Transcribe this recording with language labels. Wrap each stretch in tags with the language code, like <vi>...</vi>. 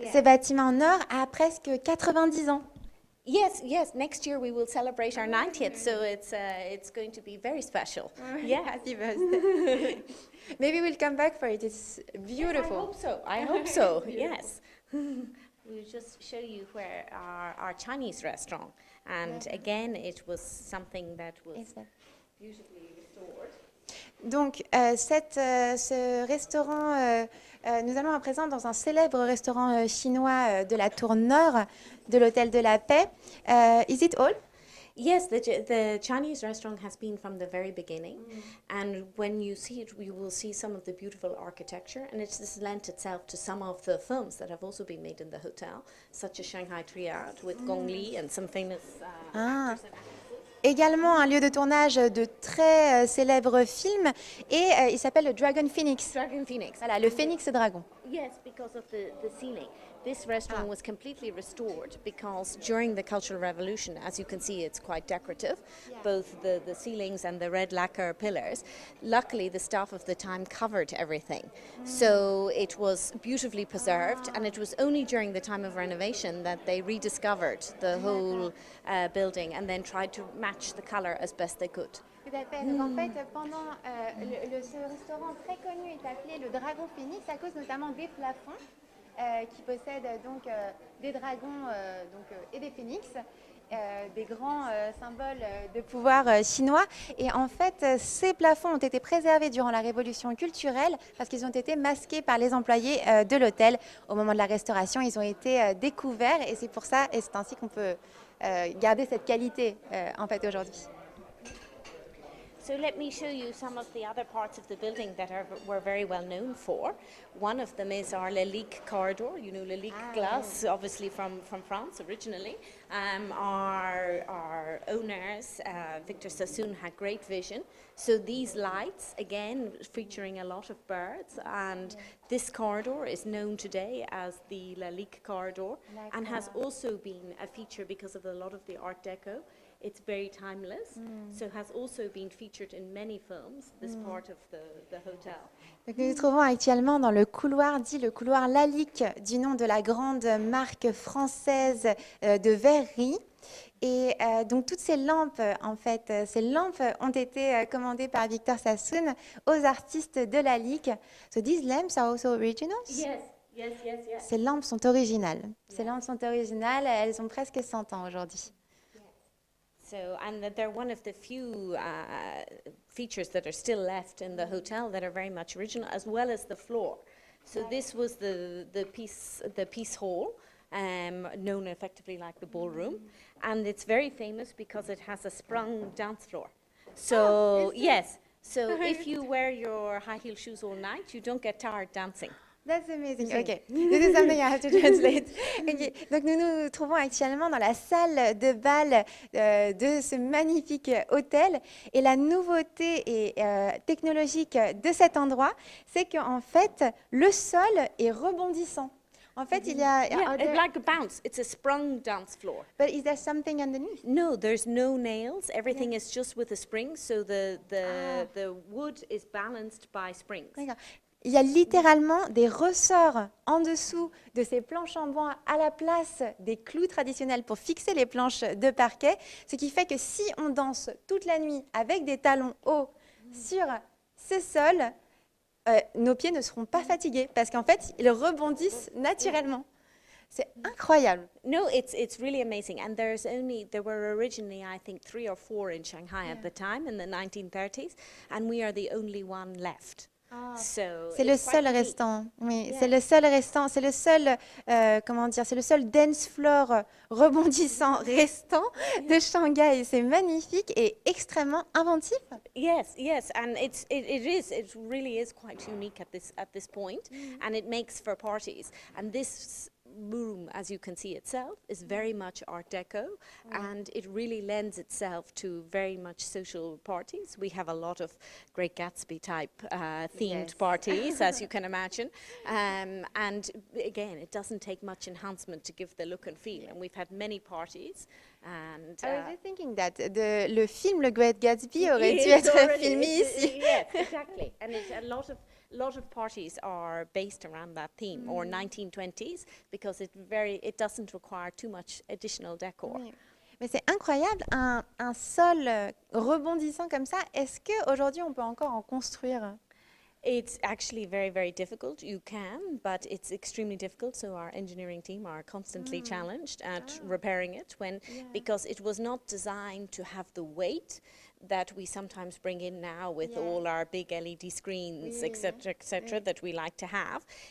<fr>Ce bâtiment nord a presque 90 ans.</fr> <en>Yes. Next year we will celebrate our 90th, so it's going to be very special. Yeah, happy birthday. Maybe we'll come back for it. It's beautiful. Yes, I hope so. Yes. We'll just show you where our Chinese restaurant, and again it was something that was beautifully restored.</en> <fr>Donc, ce restaurant, nous allons à présent dans un célèbre restaurant chinois de la tour nord de l'hôtel de la Paix.</fr> <en>Is it all? Yes, the Chinese restaurant has been from the very beginning, and when you see it, you will see some of the beautiful architecture, and it's just lent itself to some of the films that have also been made in the hotel, such as Shanghai Triad with Gong Li and some famous actors and actresses.</en> <fr>Également un lieu de tournage de très célèbres films et il s'appelle le Dragon Phoenix. Dragon Phoenix. Voilà, le phénix dragon.</fr> <en>Yes, because of the ceiling. This restaurant was completely restored because during the Cultural Revolution, as you can see, it's quite decorative, both the ceilings and the red lacquer pillars. Luckily, the staff of the time covered everything. So it was beautifully preserved, and it was only during the time of renovation that they rediscovered the whole building and then tried to match the color as best they could.</en> <fr>Tout à fait. Donc en fait, pendant ce restaurant très connu est appelé le Dragon Phoenix à cause notamment des plafonds qui possèdent donc des dragons et des phénix, des grands symboles de pouvoir chinois. Et en fait, ces plafonds ont été préservés durant la Révolution culturelle parce qu'ils ont été masqués par les employés de l'hôtel au moment de la restauration. Ils ont été découverts et c'est pour ça et c'est ainsi qu'on peut garder cette qualité en fait aujourd'hui.</fr> <en>So let me show you some of the other parts of the building that were very well known for. One of them is our Lalique corridor. You know Lalique glass, obviously from France originally. Our owners, Victor Sassoon, had great vision. So these lights, again, featuring a lot of birds, and this corridor is known today as the Lalique corridor and has also been a feature because of a lot of the Art Deco. It's very timeless, so has also been featured in many films, this part of the hotel.</en> <fr>Donc nous nous trouvons actuellement dans le couloir dit le couloir Lalique, du nom de la grande marque française de verrerie. Et donc toutes ces lampes, en fait, ces lampes ont été commandées par Victor Sassoon aux artistes de Lalique.</fr> <en>So these lamps are also originals? Yes, yes, yes, yes.</en> <fr>Ces lampes sont originales. Ces lampes sont originales, elles ont presque 100 ans aujourd'hui.</fr> <en>So, and they're one of the few features that are still left in the hotel that are very much original, as well as the floor. So this was the piece hall, known effectively like the ballroom, and it's very famous because it has a sprung dance floor. So yes, so if you wear your high heel shoes all night, you don't get tired dancing. That's amazing. Okay, this is something I have to translate. Okay.</en> <fr>Donc nous nous trouvons actuellement dans la salle de bal de ce magnifique hôtel. Et la nouveauté technologique de cet endroit, c'est qu'en fait, le sol est rebondissant. En fait, il y a...</fr> <en>like a bounce. It's a sprung dance floor. But is there something underneath? No, there's no nails. Everything is just with a spring. So the wood is balanced by springs.</en> <fr>D'accord. Il y a littéralement des ressorts en dessous de ces planches en bois à la place des clous traditionnels pour fixer les planches de parquet, ce qui fait que si on danse toute la nuit avec des talons hauts sur ce sol, nos pieds ne seront pas fatigués parce qu'en fait, ils rebondissent naturellement. C'est incroyable.</fr> <en>No, it's really amazing. And there were originally, I think, 3 or 4 in Shanghai at the time in the 1930s, and we are the only one left.</en> <fr>C'est le seul restant. Oui, c'est le seul restant. C'est le seul, comment dire, c'est le seul dance floor rebondissant restant de Shanghai. C'est magnifique et extrêmement inventif.</fr> <en>Yes, yes, and it really is quite unique at this point, and it makes for parties. And this room, as you can see itself, is very much Art Deco, and it really lends itself to very much social parties. We have a lot of Great Gatsby type themed parties, as you can imagine, and again, it doesn't take much enhancement to give the look and feel, and we've had many parties. And I was just thinking that</en> <fr>le film Le Great Gatsby aurait dû être filmé ici.</fr> <en>Yes, exactly, and it's a lot of parties are based around that theme, or 1920s, because it doesn't require too much additional decor.</en> <fr>Oui. Mais c'est incroyable, un sol rebondissant comme ça. Est-ce qu'aujourd'hui, on peut encore en construire?</fr> <en>It's actually very, very difficult. You can, but it's extremely difficult. So our engineering team are constantly challenged at repairing it because it was not designed to have the weight that we sometimes bring in now with all our big LED screens, etc., that we like to have.</en>